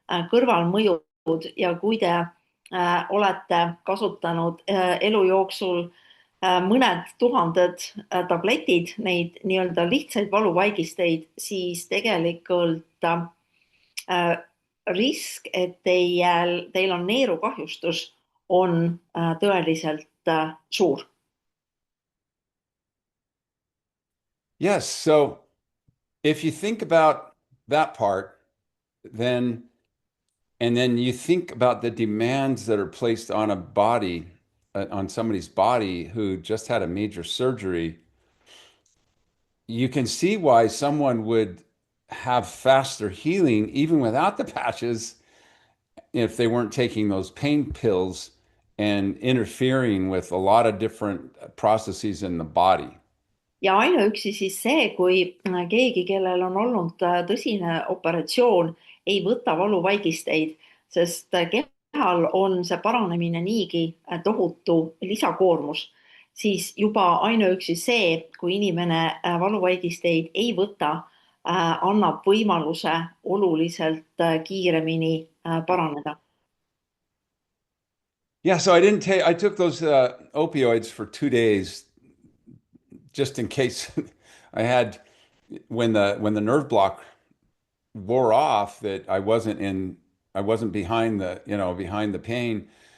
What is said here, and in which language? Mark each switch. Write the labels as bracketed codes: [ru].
[et] kõrvalmõjud ja kui te olete kasutanud elu jooksul mõned tuhanded tabletid, neid nii-öelda lihtsaid valuvaigisteid, siis tegelikult risk, et teil on neerukahjustus, on tõeliselt suur. [en] Yes, so if you think about that part, then and then you think about the demands that are placed on a body, on somebody's body who just had a major surgery, you can see why someone would have faster healing even without the patches if they weren't taking those pain pills and interfering with a lot of different processes in the body. [et] ja ainuüksi siis see, kui keegi, kellel on olnud tõsine operatsioon, ei võta valuvaigisteid, sest kehal on see paranemine niigi tohutu lisakoormus, siis juba ainuüksi see, kui inimene valuvaigisteid ei võta, annab võimaluse oluliselt kiiremini paraneda. [en] Yeah, so I took those opioids for 2 days just in case I had when the nerve block wore off that I wasn't behind the pain.